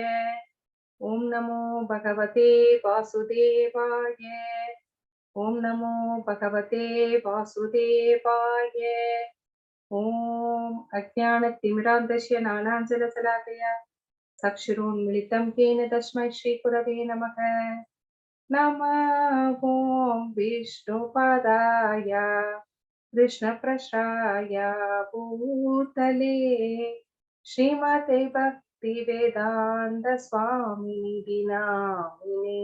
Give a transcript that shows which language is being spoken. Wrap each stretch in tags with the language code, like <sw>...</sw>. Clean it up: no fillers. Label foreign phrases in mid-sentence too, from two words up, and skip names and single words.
<sa>ओं नमो भगवते वासुदेवाय. ओं नमो भगवते वासुदेवाय. ओं अज्ञानतिमिरान्धस्य ज्ञानाञ्जनशलाकया चक्षुरुन्मीलितं येन तस्मै श्रीगुरवे नमः. नमः ओं विष्णुपादाय कृष्णप्रसाय भूतले श्रीमते भक्तिवेदान्त स्वामिनिधि नामिने.</sa>